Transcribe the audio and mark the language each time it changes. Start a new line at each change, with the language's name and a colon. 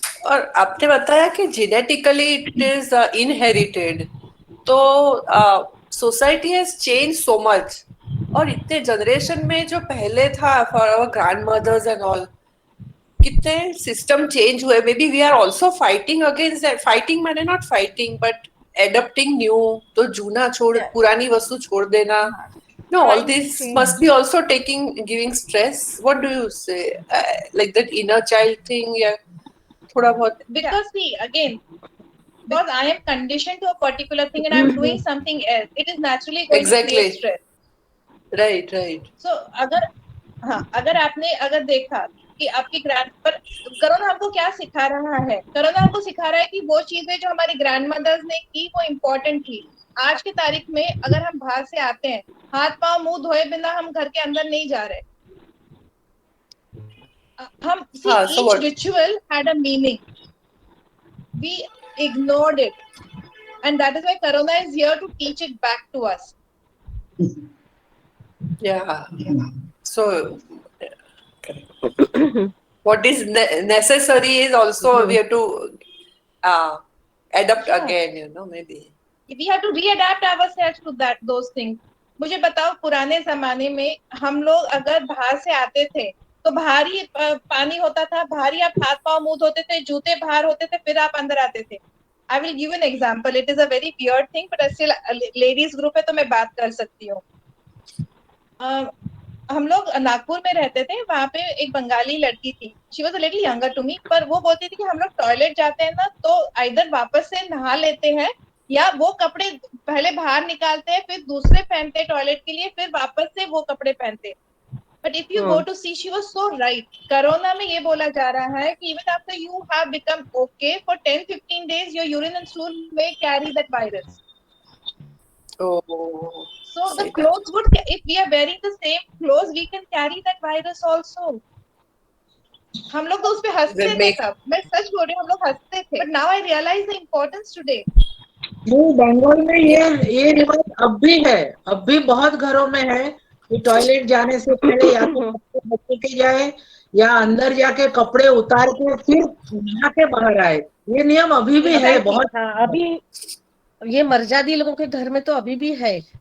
Hindi: और आपने बताया कि
English: Genetically it is inherited, तो society has change so much.
Hindi: और इतने जनरेशन में जो पहले था
English: For our grandmothers and all, कितने system change हुए. Maybe we are also fighting against that. Fighting
Hindi: मैंने
English: Not fighting but adapting new.
Hindi: तो जूना छोड़,
English: Yeah.
Hindi: पुरानी वस्तु छोड़ देना. हाँ.
English: No, all Trying to this change. must be also giving stress. What do you say? Like that inner child thing, yeah.
Hindi: थोड़ा बहुत.
English: Because see, again, because I am conditioned to a particular thing and I am doing something else, it is naturally going to Exactly. create stress. Right, right.
Hindi: So अगर आपने देखा कि आपकी grand पर corona हमको क्या सिखा रहा है, कोरोना हमको सिखा रहा है कि वो चीजें जो हमारी ग्रैंड मदर्स ने की वो इम्पोर्टेंट थी. आज की तारीख में अगर हम बाहर से आते हैं, हाथ पांव मुंह धोए बिना हम घर के अंदर नहीं जा रहे.
English: हम each ritual had a meaning. We ignored it, and that is why corona is here to teach it back to us. Yeah. So what is necessary is also we have to adapt again, you know, maybe. We have to readapt ourselves to those things.
Hindi: मुझे बताओ, पुराने जमाने में हम लोग अगर बाहर से आते थे तो बाहर ही पानी होता था, बाहर ही आप हाथ पांव मुंह धोते थे, जूते बाहर होते थे, फिर आप अंदर आते थे.
English: I will give you an example. It is a very weird thing, but still ladies group
Hindi: है तो मैं बात कर सकती हूँ. हम लोग नागपुर में रहते थे, वहां पे एक बंगाली लड़की थी.
English: she was a little younger to me,
Hindi: पर वो बोलती थी कि हम लोग टॉयलेट जाते हैं ना तो इधर वापस से नहा लेते हैं या वो कपड़े पहले बाहर निकालते हैं फिर दूसरे पहनते हैं टॉयलेट के लिए, फिर वापस से वो कपड़े पहनते हैं.
English: But if you go to see, she was so right.
Hindi: Corona में ये बोला जा रहा है कि
English: Even after you have become okay for 10-15 days your urine and stool may carry that virus. Oh. So the clothes would, if we are wearing the same clothes, we can carry that virus also.
Hindi: हम लोग तो उस पे हंसते थे तब, मैं सच बोल रही हूँ, हम लोग हंसते थे.
English: But now I realize the importance today.
Hindi: नहीं, बंगाल में ये रिवाज अब भी है, अब भी बहुत घरों में है कि टॉयलेट जाने से पहले या तो बच्चे के जाए या अंदर जाके कपड़े उतार के फिर नहा के बाहर आए. ये नियम अभी भी है बहुत. अभी ये मर्जादी लोगों के घर में तो अभी भी है.